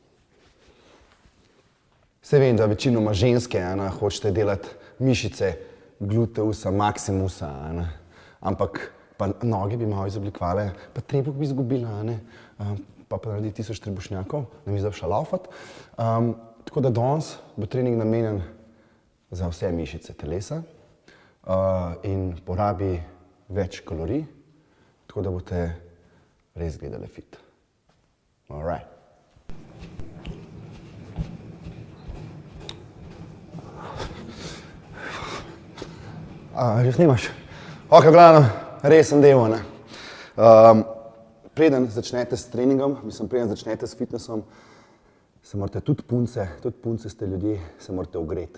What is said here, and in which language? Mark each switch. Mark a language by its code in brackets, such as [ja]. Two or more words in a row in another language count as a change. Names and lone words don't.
[sl] Saj vem, da večinoma ženske hočete delati mišice, gluteusa, maximusa, ampak pa noge bi malo izoblikovale, pa trebuh bi izgubila, pa naredi 1000 trebušnjakov, da mi zdaj laufati. Tako da danes bo trening namenjen za vse mišice telesa in porabi več kalorij, tako da boste res gledali fit. [en] All right. [sl] Že snimaš? Ok, glavno, resen del, ne. Preden začnete s treningom, preden začnete s fitnessom, se morate tudi punce ste ljudje, se morate ogreti.